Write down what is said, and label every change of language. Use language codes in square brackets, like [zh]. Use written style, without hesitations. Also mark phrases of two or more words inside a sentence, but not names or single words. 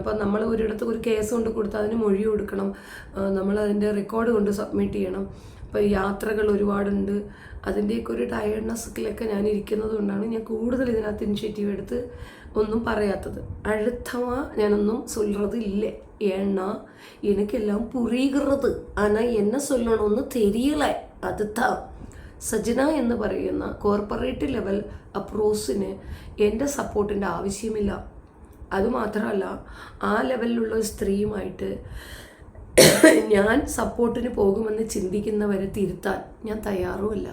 [ml] അപ്പം നമ്മൾ ഒരിടത്ത് ഒരു കേസ് കൊണ്ട് കൊടുത്താൽ അതിന് മൊഴി കൊടുക്കണം, നമ്മളതിൻ്റെ റെക്കോർഡ് കൊണ്ട് സബ്മിറ്റ് ചെയ്യണം. അപ്പോൾ യാത്രകൾ ഒരുപാടുണ്ട്. അതിൻ്റെയൊക്കെ ഒരു ടയർഡ്നെസ്സിലൊക്കെ ഞാൻ ഇരിക്കുന്നത് കൊണ്ടാണ് ഞാൻ കൂടുതൽ ഇതിനകത്ത് ഇനിഷ്യേറ്റീവ് എടുത്ത് ഒന്നും പറയാത്തത്. അടുത്തവ ഞാനൊന്നും [ta] சொல்றது இல்லை. ஏன்னா எனக்கெல்லாம் புரிகிறது. ஆனால் என்ன சொல்லணும்னு தெரியல. [ml] அதுதான் സജന എന്ന് പറയുന്ന കോർപ്പറേറ്റ് ലെവൽ അപ്രോച്ചിന് എൻ്റെ സപ്പോർട്ടിൻ്റെ ആവശ്യമില്ല. അതുമാത്രമല്ല, ആ ലെവലിലുള്ള സ്ത്രീയുമായിട്ട് ഞാൻ സപ്പോർട്ടിന് പോകുമെന്ന് ചിന്തിക്കുന്നവരെ തിരുത്താൻ ഞാൻ തയ്യാറുമല്ല.